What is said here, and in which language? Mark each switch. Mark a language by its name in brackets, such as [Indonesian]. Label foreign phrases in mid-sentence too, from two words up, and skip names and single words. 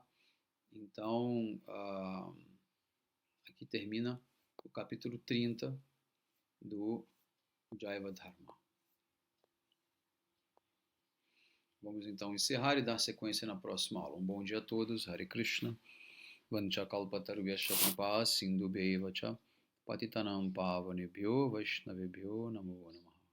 [Portuguese] Então, aqui termina o capítulo 30 do Jaiva Dharma. Vamos então encerrar e dar sequência na próxima aula. Um bom dia a todos. Hare Krishna. [Sanskrit] वाञ्छाकल्पतरुभ्यश्च कृपासिन्धुभ्य एव च पतितानां पावनेभ्यो वैष्णवेभ्यो नमो नमः.